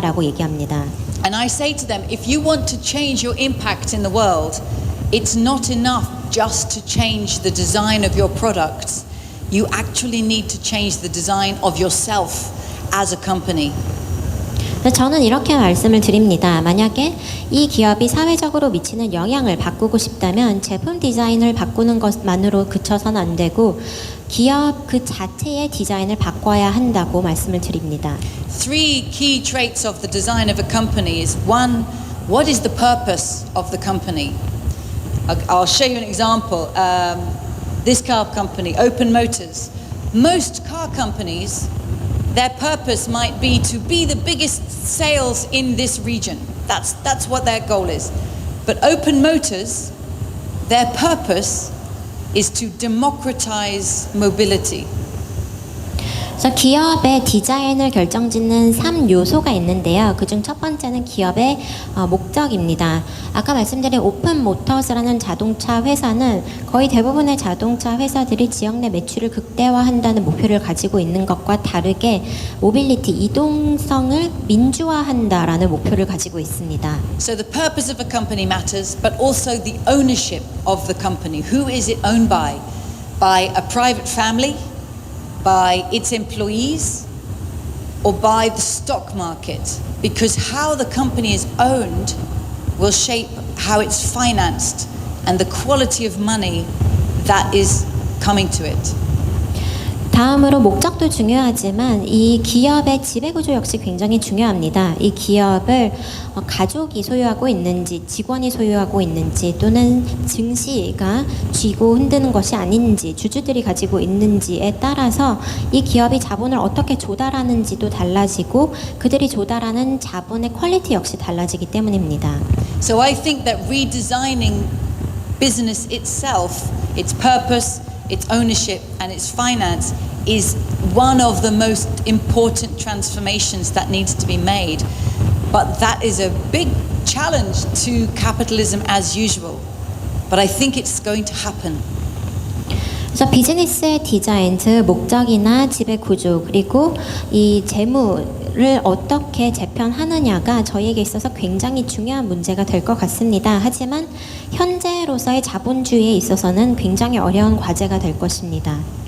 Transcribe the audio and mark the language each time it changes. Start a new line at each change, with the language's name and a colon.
Korean: 라고 얘기합니다.
English: And I say to them, if you want to change your impact in the world, it's not enough just to change the design of your products. You actually need to change the design of yourself as a company.
Korean: 저는 이렇게 말씀을 드립니다. 만약에 이 기업이 사회적으로 미치는 영향을 바꾸고 싶다면 제품 디자인을 바꾸는 것만으로 그쳐서는 안 되고 기업 그 자체의 디자인을 바꿔야 한다고 말씀을 드립니다.
English: Three key traits of the design of a company is one, what is the purpose of the company? I'll show you an example. This car company, Open Motors. Most car companies, their purpose might be to be the biggest sales in this region. That's what their goal is. But Open Motors, their purpose is to democratize mobility.
Korean: 그래서 기업의 디자인을 결정짓는 3요소가 있는데요. 그중 첫 번째는 기업의 목적입니다. 아까 말씀드린 오픈 모터스라는 자동차 회사는 거의 대부분의 자동차 회사들이 지역 내 매출을 극대화한다는 목표를 가지고 있는 것과 다르게 모빌리티, 이동성을 민주화한다라는 목표를 가지고 있습니다.
English: So the purpose of a company matters, but also the ownership of the company. Who is it owned by? By a private family? By its employees or by the stock market, because how the company is owned will shape how it's financed and the quality of money that is coming to it.
Korean: 다음으로 목적도 중요하지만 이 기업의 지배구조 역시 굉장히 중요합니다. 이 기업을 가족이 소유하고 있는지 직원이 소유하고 있는지 또는 증시가 쥐고 흔드는 것이 아닌지 주주들이 가지고 있는지에 따라서 이 기업이 자본을 어떻게 조달하는지도 달라지고 그들이 조달하는 자본의 퀄리티 역시 달라지기 때문입니다.
English: So I think that redesigning business itself, its purpose, its ownership and its finance is one of the most important transformations that needs to be made. But that is a big challenge to capitalism as usual. But I think it's going to happen.
Korean: 그래서 비즈니스의 디자인, 즉 목적이나 지배 구조 그리고 이 재무를 어떻게 재편하느냐가 저희에게 있어서 굉장히 중요한 문제가 될 것 같습니다. 하지만 현재로서의 자본주의에 있어서는 굉장히 어려운 과제가 될 것입니다.